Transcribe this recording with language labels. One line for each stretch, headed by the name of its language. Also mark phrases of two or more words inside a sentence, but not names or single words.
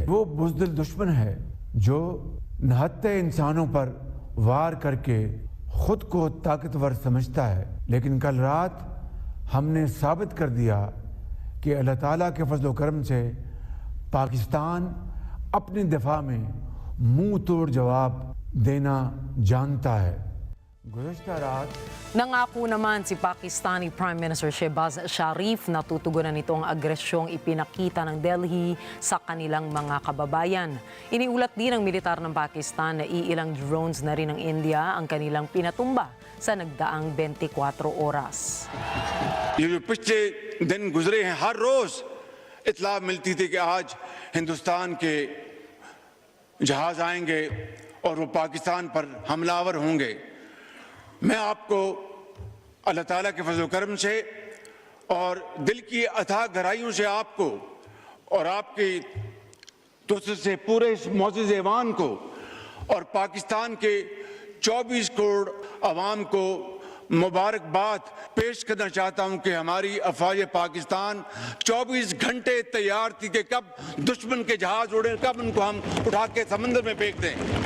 Urdu: وہ بزدل دشمن ہے جو نہتے انسانوں پر وار کرکے خود کو طاقتور سمجھتا ہے، لیکن کل رات ہمنے ثابت کر دیا کہ اللہ تعالیٰ کے فضل کرم سے پاکستان اپنے دفاع میں منہ توڑ جواب دینا جانتا ہے. گزشتہ رات
Filipino: Nangako naman si Pakistani Prime Minister Shehbaz Sharif na tutugunan nito ang agresyong ipinakita ng Delhi sa kanilang mga kababayan. Iniulat din ng militar ng Pakistan na iilang drones na rin ng India ang kanilang pinatumba sa nagdaang 24 oras.
Urdu: یہ جو پچھلے دن گزرے ہیں، ہر روز اطلاع ملتی تھی کہ آج ہندوستان کے جہاز آئیں گے اور وہ پاکستان پر حملہ آور ہوں گے. میں آپکو اللہ تعالیٰ کے فضل کرم سے اور دل کی اتھاہ گہرائیوں سے آپکو اور آپکی تجھ سے پورے اس موجود ایوان کو اور پاکستان کے 24 کروڑ عوام کو مبارکباد پیش کرنا چاہتا ہوں کہ ہماری افواج پاکستان 24 گھنٹے تیار تھی کہ کب دشمن کے جہاز اڑے، کب انکو ہم اٹھا کے سمندر میں پھینک دیں.